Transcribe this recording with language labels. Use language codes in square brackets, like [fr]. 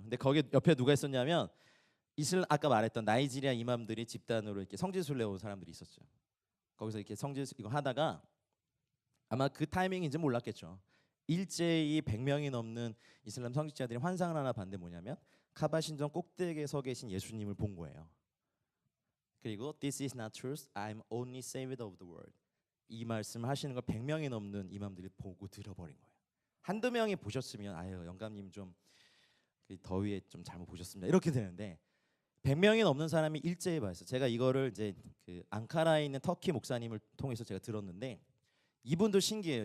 [ko] 근데 거기 옆에 누가 있었냐면 아까 말했던 나이지리아 이맘들이 집단으로 이렇게 성지순례 온 사람들이 있었죠. 거기서 이렇게 성지 이거 하다가 아마 그 타이밍인지 몰랐겠죠. 일제히 100명이 넘는 이슬람 성직자들이 환상을 하나 봤는데 뭐냐면 카바 신전 꼭대기에 서 계신 예수님을 본 거예요. 그리고 [en] This is not truth. I'm only savior of the world. [ko] 이 말씀 하시는 걸 100명이 넘는 이맘들이 보고 들어버린 거예요. 한두 명이 보셨으면 아유 영감님 좀 그 더위에 좀 잘못 보셨습니다. 이렇게 되는데 100명이 넘는 사람이 일제히 봤어요. 제가 이거를 이제 그 앙카라에 있는 터키 목사님을 통해서 제가 들었는데 이분도 신기해요.